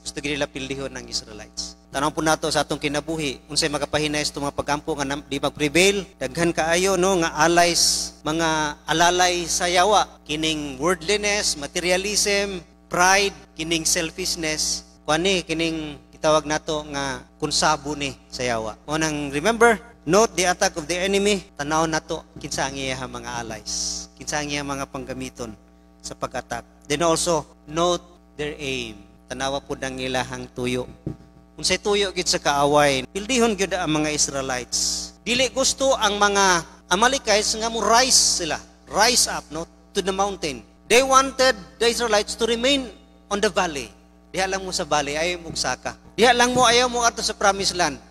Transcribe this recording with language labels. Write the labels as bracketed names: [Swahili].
[Cebuano] Gusto gid nila pildihon ng Israelites. Tanaw po nato sa atong kinabuhi, unsay makapahinay sa mga pagampo nga di mag-prevail, daghan kaayo no nga allies, mga alalay sa yawa, kining worldliness, materialism, pride, kining selfishness, kuani kining gitawag nato nga konsabo ni sa yawa. [English] O nang remember, note the attack of the enemy. [Cebuano] Tanaw nato kinsa ang iyang mga allies, kinsa ang iyang mga panggamiton sa pag-attack. [English] Then also note their aim. [Cebuano] Tanawa pud ang ilahang tuyo. Unsay tuyo gid sa kaaway, pildihon gyud ang mga Israelites. Dili gusto ang mga Amalekites nga mo rise up no to the mountain. [English] They wanted the Israelites to remain on the valley. [Cebuano] Diha lang mo sa valley, ayaw mo saka. Diha lang mo, ayaw mo ato sa promised land.